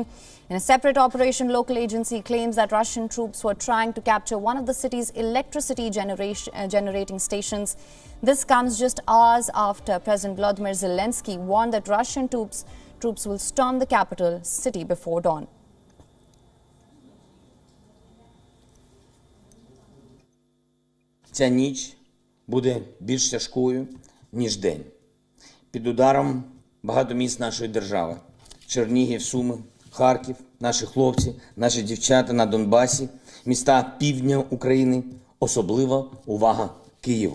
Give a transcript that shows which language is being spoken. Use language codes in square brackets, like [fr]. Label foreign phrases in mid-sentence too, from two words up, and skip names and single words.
[en] In a separate operation, local agency claims that Russian troops were trying to capture one of the city's electricity generating stations. This comes just hours after President Volodymyr Zelensky warned that Russian troops will storm the capital city before dawn. [uk] Ця ніч буде більш тяжкою, ніж день. Під ударом багато міст нашої держави. Чернігів, Суми, Харків, наші хлопці, наші дівчата на Донбасі, міста півдня України, особлива увага Києву.